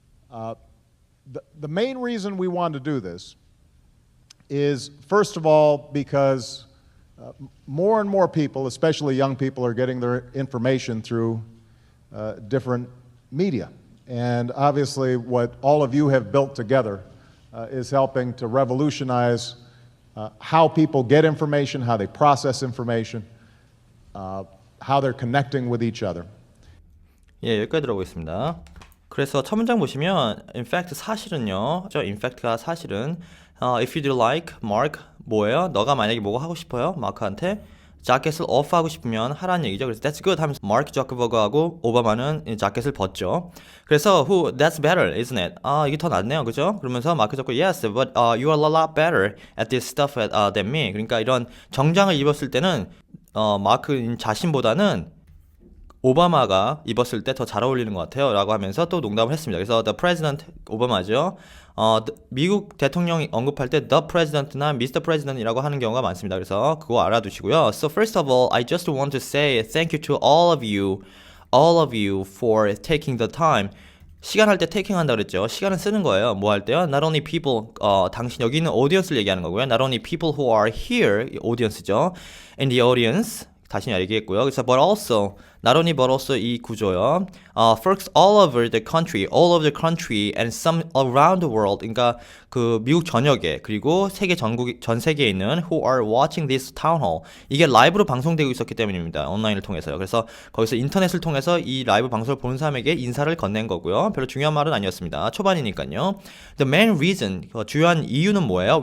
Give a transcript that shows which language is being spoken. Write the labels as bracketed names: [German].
[English] The main reason we wanted to do this is, first of all, because more and more people, especially young people, are getting their information through different media. And obviously, what all of you have built together is helping to revolutionize how people get information, how they process information, how they're connecting with each other. [Korean] 예, 여기까지 들어보겠습니다. 그래서 첫 문장 보시면 in fact 사실은요. in fact가 사실은 if you'd like, Mark 뭐예요? 너가 만약에 뭐가 하고 싶어요? 마크한테 자켓을 off 하고 싶으면 하라는 얘기죠. 그래서 that's good 하면서 마크 저커버그하고 오바마는 이 자켓을 벗죠. 그래서 [English] that's better, isn't it? [Korean] 이게 더 낫네요. 그죠? 그러면서 마크 저커 [English] yes, but you are a lot better at this stuff than me. [Korean] 그러니까 이런 정장을 입었을 때는 마크 자신보다는 오바마가 입었을 때 더 잘 어울리는 것 같아요 라고 하면서 또 농담을 했습니다. 그래서 the president 오바마죠. 미국 대통령이 언급할 때 the president나 Mr. President이라고 하는 경우가 많습니다. 그래서 그거 알아두시고요. [English] So first of all, I just want to say thank you to all of you for taking the time. [Korean] 시간 할 때 taking 한다 그랬죠. 시간은 쓰는 거예요. 뭐 할 때요? [English] Not only people, [Korean] 당신 여기 있는 audience를 얘기하는 거고요. [English] Not only people who are here, audience죠. In the audience. 다시 얘기했고요. [Korean] 그래서 [English] but also, not only but also [Korean] 이 구조요. [English] Folks all over the country and some around the world. [Korean] 그러니까 그 미국 전역에 그리고 전 세계에 있는 [English] who are watching this town hall. [Korean] 이게 라이브로 방송되고 있었기 때문입니다. 온라인을 통해서요. 그래서 거기서 인터넷을 통해서 이 라이브 방송을 보는 사람에게 인사를 건넨 거고요. 별로 중요한 말은 아니었습니다. 초반이니까요. [English] The main reason, [Korean] 주요한 이유는 뭐예요?